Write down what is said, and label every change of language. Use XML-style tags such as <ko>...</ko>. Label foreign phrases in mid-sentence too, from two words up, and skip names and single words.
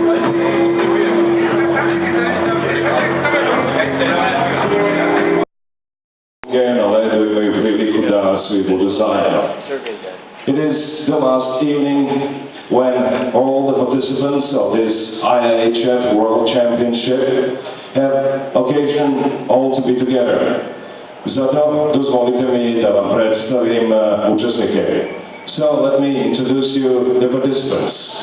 <en>It is the last evening when all the participants of this IIHF World Championship have occasion all to be together.</en> <sr>Zato dozvolite mi da vam predstavim učesnike.</sr> <en>So let me introduce you the participants.</en>